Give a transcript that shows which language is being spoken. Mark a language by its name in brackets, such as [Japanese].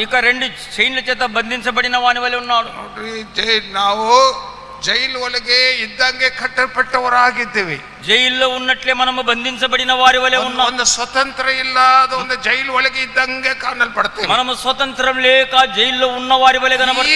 [Telugu] ఇక 2 చైన్ల చేత బంధించబడిన వాని వలె ఉన్నాడు. [Kannada] ನೋಡ್ರಿ, ನಾವು ಜೈಲು ಒಳಗೆ ಇದ್ದಂಗೆ ಕಟ್ಟಲ್ಪಟ್ಟವರಾಗಿದ್ದೀವಿ. [Telugu] జైల్లో ఉన్నట్లే మనము బంధించబడిన వారి వలె ఉన్నాం. [Kannada] ಒಂದು ಸ್ವತಂತ್ರ ಇಲ್ಲದ ಒಂದು ಜೈಲು ಒಳಗೆ ಇದ್ದಂಗೆ ಕಾಣಲ್ಪಡ್ತೇವೆ. [Telugu] మనము స్వతంత్రం లేక జైల్లో ఉన్న వారి వలె కనబడుతుంది.